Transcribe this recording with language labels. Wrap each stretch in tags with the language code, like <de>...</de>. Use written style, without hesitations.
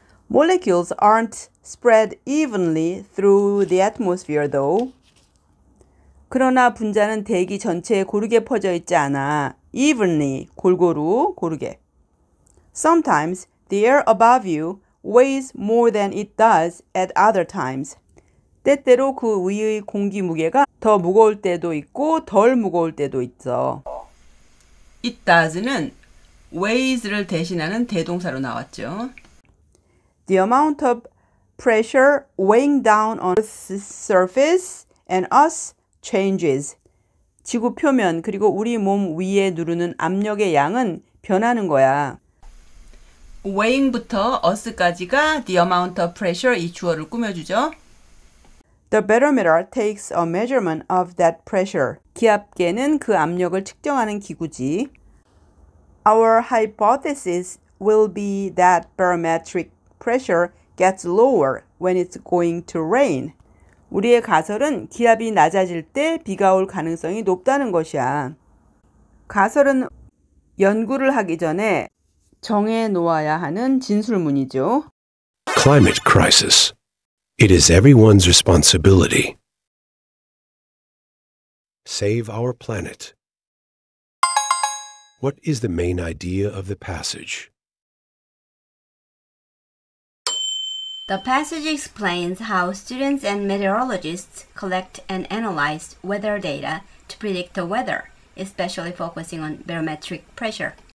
<en>Molecules aren't spread evenly through the atmosphere though.</en> <ko>그러나 분자는 대기 전체에 고르게 퍼져 있지 않아. Evenly, 골고루, 고르게.</ko> <en>Sometimes the air above you weighs more than it does at other times.</en> <ko>때때로 그 위의 공기 무게가 더 무거울 때도 있고 덜 무거울 때도 있어.</ko> <en>It does</en> <ko>는 weights를 대신하는 대동사로 나왔죠.</ko> <en>The amount of pressure weighing down on Earth's surface and us changes.</en> <ko>지구 표면 그리고 우리 몸 위에 누르는 압력의 양은 변하는 거야. weighing부터 us까지가</ko> <en>the amount of pressure</en> <ko>이 주어를 꾸며주죠.</ko> <en>The barometer takes a measurement of that pressure.</en> <ko>기압계는 그 압력을 측정하는 기구지.</ko> <en>Our hypothesis will be that barometric pressure gets lower when it's going to rain.</en> <ko>우리의 가설은 기압이 낮아질 때 비가 올 가능성이 높다는 것이야. 가설은 연구를 하기 전에 정해 놓아야 하는 진술문이죠.</ko> <en>Climate crisis. It is everyone's responsibility. Save our planet. What is the main idea of the passage? The passage explains how students and meteorologists collect and analyze weather data to predict the weather, especially focusing on barometric pressure.</en>